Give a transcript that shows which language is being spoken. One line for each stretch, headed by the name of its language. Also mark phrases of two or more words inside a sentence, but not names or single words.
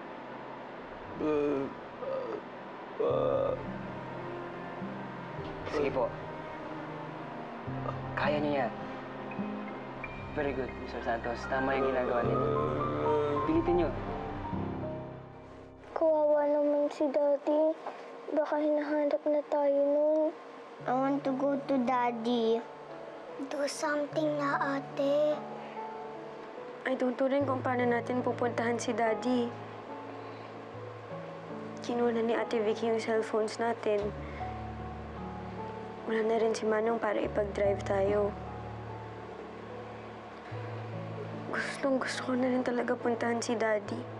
Filipino: Sige po. Kaya niyo yan.
English: Very good, Mr. Santos.
Filipino: Tama yung ginagawa ninyo. Pilitin nyo. Kawawa naman si Daddy. Baka hinahanap na tayo nun.
English: I want to go to Daddy. Do something
Filipino: na, ate.
English: I don't know
Filipino: rin kung paano natin pupuntahan si Daddy. Kinuha na ni Ate Vicky yung cellphones natin. Wala na rin si Manong para ipag-drive tayo. Gusto ko na rin talaga puntahan si Daddy.